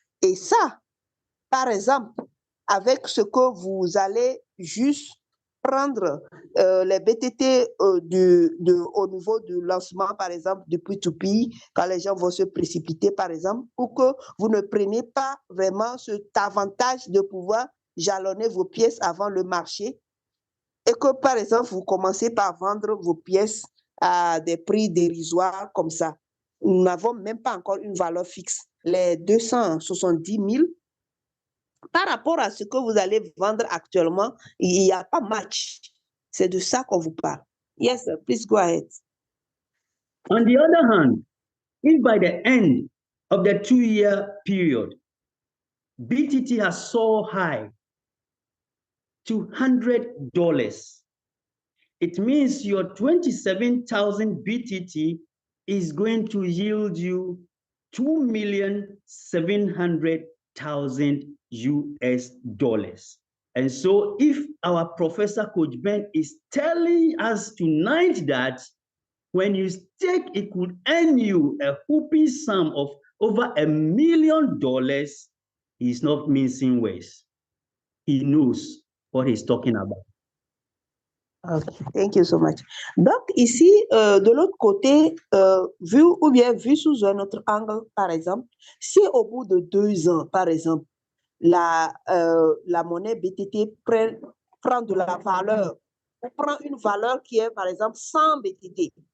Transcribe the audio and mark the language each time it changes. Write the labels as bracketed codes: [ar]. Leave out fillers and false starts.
[fr] Et ça, par exemple, avec ce que vous allez juste prendre les BTT au niveau du lancement, par exemple, du P2P, quand les gens vont se précipiter, par exemple, ou que vous ne preniez pas vraiment cet avantage de pouvoir jalonner vos pièces avant le marché et que, par exemple, vous commencez par vendre vos pièces à des prix dérisoires comme ça. Nous n'avons même pas encore une valeur fixe. Les 270 000, par rapport à ce que vous allez vendre actuellement, il n'y a pas match. C'est de ça qu'on vous parle. [en] Yes, sir. Please go ahead. On the other hand, if by the end of the 2-year period, BTT has soared high to $100, it means your 27,000 BTT is going to yield you 2,700,000 US dollars. And so if our Professor Coach Ben is telling us tonight that when you stake, it could earn you a whooping sum of over $1 million, he's not mincing words. He knows what he's talking about. Okay, thank you so much. [fr] Donc, ici, de l'autre côté, vu sous un autre angle, par exemple, si au bout de 2 ans, par exemple, la monnaie BTT prend de la valeur, ou prend une valeur qui est, par exemple, 100 BTT.